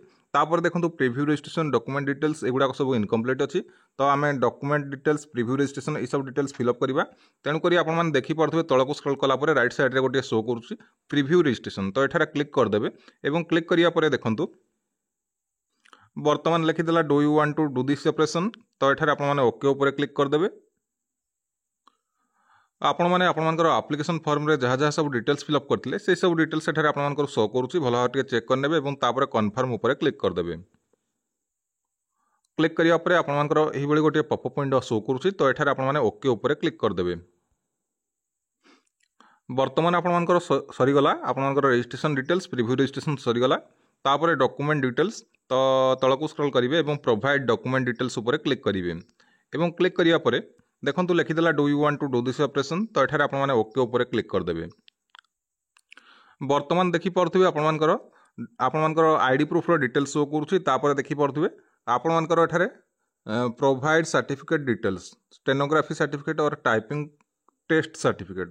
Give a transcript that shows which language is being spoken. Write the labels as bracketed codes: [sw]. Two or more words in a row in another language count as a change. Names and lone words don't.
[or] ତାପର ଦେଖନ୍ତୁ [en] preview registration document details [or] ଏଗୁଡା ସବୁ ଇନକମ୍ପ୍ଲିଟ ଅଛି। ତ ଆମେ [en] document details preview registration [or] ଏ ସବୁ ଡିଟେଲ୍ସ ଫିଲଅପ କରିବା ତେଣୁ କରି ଆପଣ ମାନେ ଦେଖି ପାରୁଥିବେ ତଳକୁ ସ୍କ୍ରୋଲ କଲା ପରେ [en] right side [or] ରେ ଗୋଟେ ଶୋ କରୁଛି [en] preview registration. [or] ତ ଏଠାରେ କ୍ଲିକ କର ଦେବେ ଏବଂ କ୍ଲିକ କରିବା ପରେ ଦେଖନ୍ତୁ ବର୍ତ୍ତମାନ ଲେଖିଦେଲା [en] do you want to do this operation. [or] ତ ଏଠାରେ ଆପଣ ମାନେ ଓକେ ଉପରେ କ୍ଲିକ କର ଦେବେ। ଆପଣ ମାନେ ଆପଣ ମାନଙ୍କର [en] application form [or] ରେ ଯେଉଁଠି ଯେଉଁଠି ସବୁ ଡିଟେଲ୍ସ ଫିଲଅପ କରିଥିଲେ ସେ ସବୁ ଡିଟେଲ୍ସ ଏଠାରେ ଆପଣ ମାନଙ୍କର ଶୋ କରୁଛି ଭଲ ଭାବ ଟିକେ ଚେକ କର ନେବେ ଏବଂ ତାପରେ କନଫର୍ମ ଉପରେ କ୍ଲିକ କର ଦେବେ। କ୍ଲିକ କରିବା ପରେ ଆପଣ ମାନଙ୍କର ଏହି ବଳି ଗୋଟେ [en] popup window [or] ଶୋ କରୁଛି। ତ ଏଠାରେ ଆପଣ ମାନେ ଓକେ ଉପରେ କ୍ଲିକ କର ଦେବେ। ବର୍ତ୍ତମାନ ଆପଣ ମାନଙ୍କର ସରି ଗଲା ଆପଣ ମାନଙ୍କର [en] registration details preview registration [or] ସରି ଗଲା ତାପର [en] document details. [or] ତ ତଳକୁ ସ୍କ୍ରୋଲ କରିବେ ଏବଂ [en] provide document details [or] ଉପରେ କ୍ଲିକ କରିବେ ଏବଂ କ୍ଲିକ କରିବା ପରେ ଦେଖନ୍ତୁ ଲେଖିଦେଲା [en] do you want to do this operation. [or] ତ ଏଠାରେ ଆପଣ ମାନେ ଓକେ ଉପରେ କ୍ଲିକ କର ଦେବେ। ବର୍ତ୍ତମାନ ଦେଖି ପାରୁଥିବେ ଆପଣ ମାନଙ୍କର [en] ID proof [or] ରୋ ଡିଟେଲ୍ସ ଶୋ କରୁଛି ତାପର ଦେଖି ପାରୁଥିବେ ଆପଣ ମାନଙ୍କର ଏଠାରେ [en] provide certificate details stenography certificate and typing test certificate.